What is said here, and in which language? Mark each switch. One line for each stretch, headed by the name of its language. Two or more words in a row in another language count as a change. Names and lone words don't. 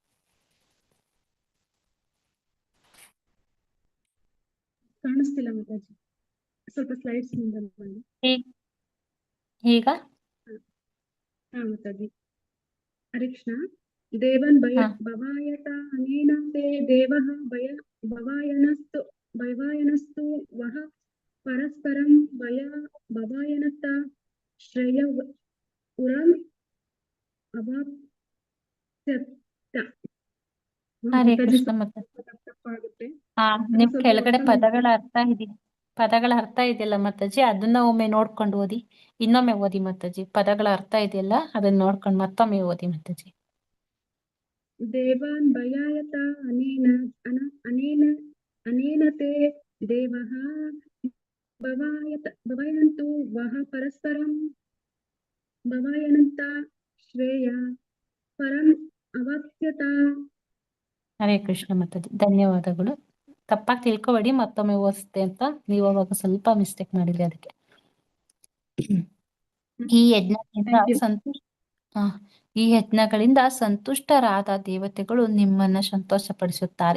Kannada: ಕಾಣಿಸ್ತಿಲ್ಲ ಮಾತಾಜಿ, ಸ್ವಲ್ಪ ಸ್ಲೈಡ್ಸ್ ಮುಂದೆ ಬನ್ನಿ. ಈಗ ಮಾತಾಜಿ. ಹರೇ ಕೃಷ್ಣ.
Sanskrit: ದೇವನ್ ಭವಾಯತ ಅನೇನ ತೇ ದೇವಃ ಭವಾಯನಸ್ತು ವಹ ಪರಸ್ಪರಂ ಭವಾಯನತ ಶ್ರೇಯ ಉರಂ ಅವಾಪ್ಸ್ಯತ.
Kannada: ಹರೇ ಕೃಷ್ಣ. ತಪ್ಪಾಗುತ್ತೆ. ನಿಮ್ ಕೆಳಗಡೆ ಪದಗಳ ಅರ್ಥ ಇದೆಯಲ್ಲ ಮಾತಾಜಿ, ಅದನ್ನ ಒಮ್ಮೆ ನೋಡ್ಕೊಂಡು ಓದಿ. ಇನ್ನೊಮ್ಮೆ ಓದಿ ಮಾತಾಜಿ. ಪದಗಳ ಅರ್ಥ ಇದೆಯಲ್ಲ ಅದನ್ನ ನೋಡ್ಕೊಂಡು ಮತ್ತೊಮ್ಮೆ ಓದಿ ಮಾತಾಜಿ.
Sanskrit: ದೇವಾನ್ ಭಯಾಯತ ಅನೇನ ತೇ ದೇವಃ ಭವಾಯನಂತು ವಹ ಪರಸ್ಪರಂ ಭವಾಯನಂತ ಶ್ರೇಯ ಪರಂ ಅವಾಪ್ಸ್ಯತ.
Kannada: ಹರೇ ಕೃಷ್ಣ ಮಾತಾಜಿ, ಧನ್ಯವಾದಗಳು. ತಪ್ಪಾಗಿ ತಿಳ್ಕೊಬೇಡಿ, ಮತ್ತೊಮ್ಮೆ ಓದಿಸ್ತೆ ಅಂತ ನೀವು ಅವಾಗ ಸ್ವಲ್ಪ ಮಿಸ್ಟೇಕ್ ಮಾಡಿದ್ರಿ, ಅದಕ್ಕೆ. ಈ ಯಜ್ಞಗಳಿಂದ ಸಂತುಷ್ಟರಾದ ದೇವತೆಗಳು ನಿಮ್ಮನ್ನ ಸಂತೋಷಪಡಿಸುತ್ತಾರೆ.